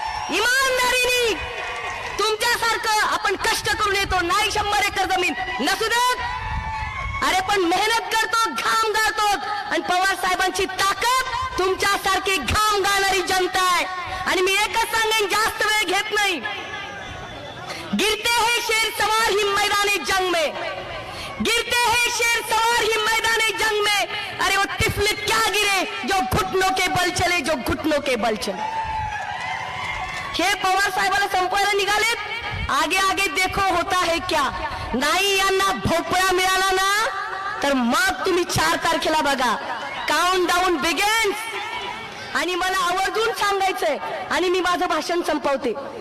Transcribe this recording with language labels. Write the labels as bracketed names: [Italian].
[Marathi] इमानदारीने तुमच्यासारखं आपण कष्ट करून येतो, नाही 100 एकर जमीन नसू देत, अरे पण मेहनत करतो, घाम गाळतो. आणि पवार साहेबांची ताकद तुमच्यासारखी घाम गाळणारी जनता आहे. आणि मी एकच सांगेन, जास्त वेळ घेत नाही. [Hindi] गिरते हैं शेर सवार ही मैदानी जंग में, गिरते हैं शेर सवार ही मैदानी जंग में. अरे वो तिफल क्या गिरे जो घुटनों के बल चले, जो घुटनों के बल चले. [Marathi] हे पवार साहेबाला संपवायला निघालेत. [Hindi] आगे आगे देखो होता है क्या. [Marathi] नाही यांना भोपळा मिळाला ना तर मग तुम्ही 4 तारखेला बघा. [English] Count down begins. [Marathi] आणि मला आवर्जून सांगायचंय आणि मी माझं भाषण संपवते.